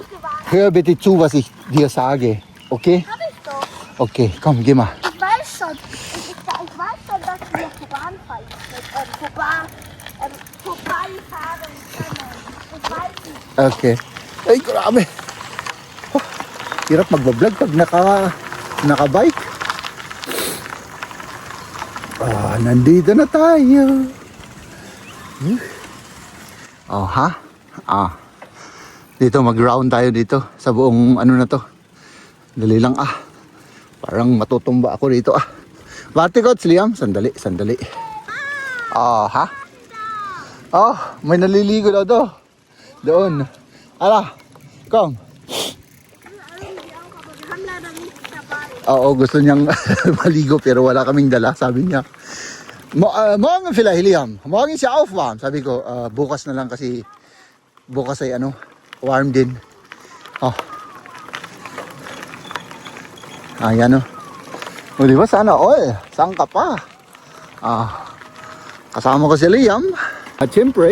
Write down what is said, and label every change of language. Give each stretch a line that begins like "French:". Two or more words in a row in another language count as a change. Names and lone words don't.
German: Hör bitte zu, was ich dir sage. Okay? Hab ich doch. Okay, komm, geh mal. Ich weiß schon. Ich weiß schon, dass wir vorbeifahren können. Ich weiß nicht.
Filipino: Okay. Ay, grabe. Oh, hirap magbablog pag naka-bike. Nandito na tayo. Oh, ha? Dito, mag-round tayo dito sa buong ano na to. Dali lang, Parang matutumba ako dito, Bati ko, Liam. Sandali, sandali. Ha? Oh, may naliligo daw to. Doon.
German: Ala, kom. Irgendwie auch, aber wir haben leider nichts dabei.
Filipino: Oo, gusto niyang maligo pero wala kaming dala, sabi niya.
German: Morgen vielleicht, Liam. Morgen ist ja auch warm.
Filipino: Sabi ko, bukas na lang kasi bukas ay warm din. Oh. Ayan o. Di ba sana all? Saan ka pa? Kasama ko si Liam.